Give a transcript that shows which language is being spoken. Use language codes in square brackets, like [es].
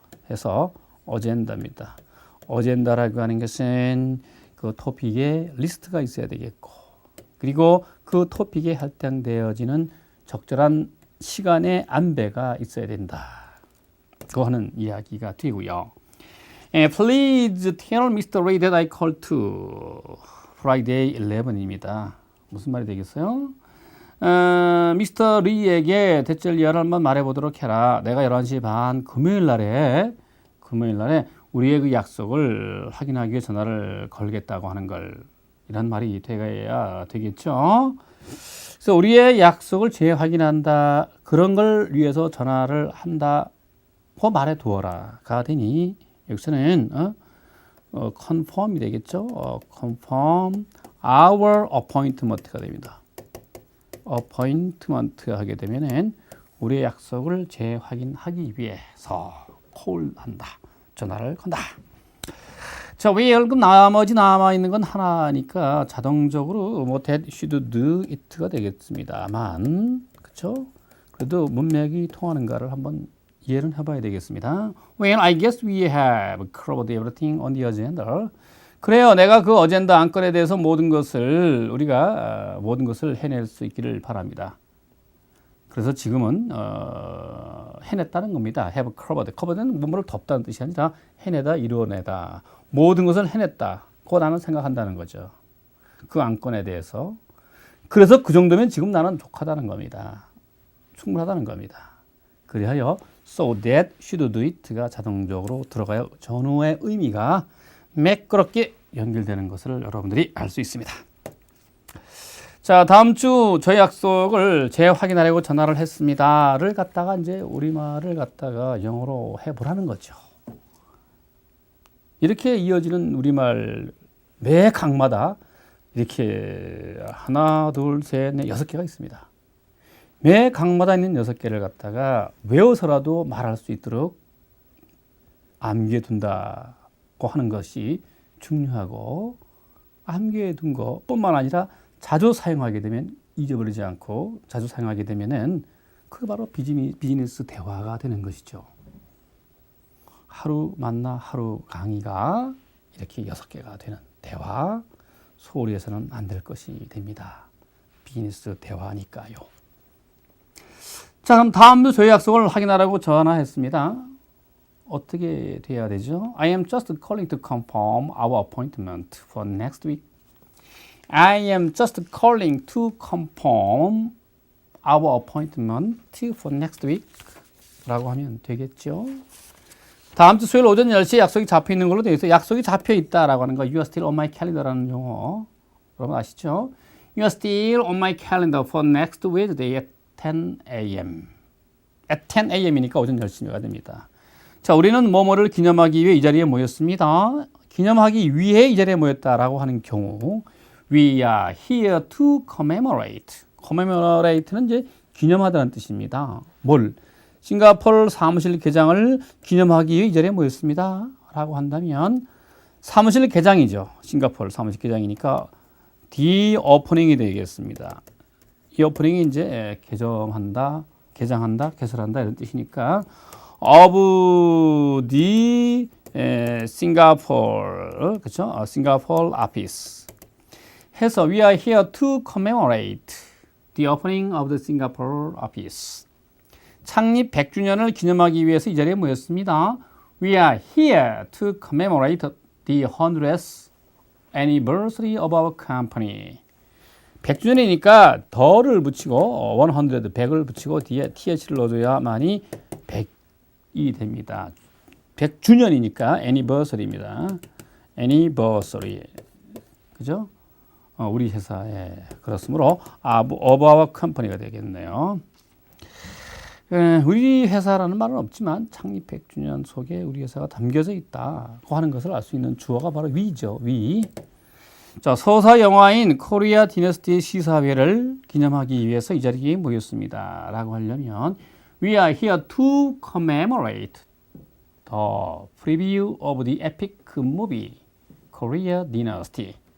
[ko] 그래서 어젠다입니다. 어젠다라고 하는 것은 그 토픽에 리스트가 있어야 되겠고, 그리고 그 토픽에 할당되어지는 적절한 시간의 안배가 있어야 된다. 그 하는 이야기가 되고요. [en] Please tell Mr. Ray that I called to Friday 11입니다. [ko] 무슨 말이 되겠어요? 미스터 리에게 대절 이하를 한번 말해보도록 해라. 내가 11시 반 금요일 날에 우리의 그 약속을 확인하기 위해 전화를 걸겠다고 하는 걸, 이런 말이 돼야 되겠죠. 그래서 우리의 약속을 재확인한다, 그런 걸 위해서 전화를 한다고 말해 두어라가 되니 여기서는 confirm이 되겠죠. [en] confirm our appointment가 됩니다. [ko] appointment 하게 되면은 우리의 약속을 재확인하기 위해서 call한다, 전화를 건다. 자, well, 나머지 남아있는 건 하나니까 자동적으로 뭐 that, should, do, it가 되겠습니다만, 그쵸? 그래도 문맥이 통하는가를 한번 이해를 해봐야 되겠습니다. [en] Well, I guess we have covered everything on the agenda. [ko] 그래요. 내가 그 어젠다 안건에 대해서 우리가 모든 것을 해낼 수 있기를 바랍니다. 그래서 지금은 해냈다는 겁니다. [en] have covered. [ko] covered는 뭐뭐를 덮다는 뜻이 아니라 해내다, 이루어내다. 모든 것을 해냈다고 나는 생각한다는 거죠. 그 안건에 대해서. 그래서 그 정도면 지금 나는 족하다는 겁니다. 충분하다는 겁니다. 그리하여 so that, should do it가 자동적으로 들어가요. 전후의 의미가 매끄럽게 연결되는 것을 여러분들이 알 수 있습니다. 자, 다음 주 저희 약속을 재확인하려고 전화를 했습니다를 갖다가 이제 우리말을 갖다가 영어로 해보라는 거죠. 이렇게 이어지는 우리말 매 강마다 이렇게 하나, 둘, 셋, 넷, 6개가 있습니다. 매 강마다 있는 6개를 갖다가 외워서라도 말할 수 있도록 암기해 둔다고 하는 것이 중요하고, 암기해 둔 것뿐만 아니라 자주 사용하게 되면 잊어버리지 않고 자주 사용하게 되면은 그게 바로 비즈니스 대화가 되는 것이죠. 하루 만나 하루 강의가 이렇게 6개가 되는 대화, 소홀히 해서는 안 될 것이 됩니다. 비즈니스 대화니까요. 자, 그럼 다음도 저희 약속을 확인하라고 전화했습니다. 어떻게 돼야 되죠? [en] I am just calling to confirm our appointment for next week. I am just calling to confirm our appointment for next week [ko] 라고 하면 되겠죠. 다음 주 수요일 오전 10시에 약속이 잡혀 있는 걸로 되어 있어요. 약속이 잡혀 있다라고 하는 거, [en] You are still on my calendar [ko] 라는 용어 여러분 아시죠? [en] You are still on my calendar for next Wednesday at 10 a.m. [ko] at 10 a.m.이니까 오전 10시가 됩니다. 자, 우리는 뭐뭐를 기념하기 위해 이 자리에 모였습니다. 기념하기 위해 이 자리에 모였다라고 하는 경우, [en] We are here to commemorate. [ko] commemorate는 이제 기념하다는 뜻입니다. 뭘? 싱가포르 사무실 개장을 기념하기 위해 이 자리에 모였습니다. 라고 한다면 사무실 개장이죠. 싱가포르 사무실 개장이니까 the opening이 되겠습니다. 이 오프닝이 이제 개장한다, 개설한다 이런 뜻이니까 [en] of the Singapore, 그렇죠? Singapore office. 해서 we are here to commemorate the opening of the Singapore office. [ko] 창립 100주년을 기념하기 위해서 이 자리에 모였습니다. [en] We are here to commemorate the 100th anniversary of our company. [ko] 100주년이니까 더를 붙이고 100, 100을 붙이고 뒤에 th를 넣어줘야만이 100이 됩니다. 100주년이니까 anniversary입니다. [en] anniversary. 그죠? [ko] 우리 회사에 그렇으므로 of our company가 되겠네요. 우리 회사라는 말은 없지만 창립 100주년 속에 우리 회사가 담겨져 있다고 하는 것을 알 수 있는 주어가 바로 we죠. [en] we. [ko] 자, 서사 영화인 코리아 디너스티 시사회를 기념하기 위해서 이 자리에 모였습니다. 라고 하려면 [en] We are here to commemorate the preview of the epic movie Korea Dynasty.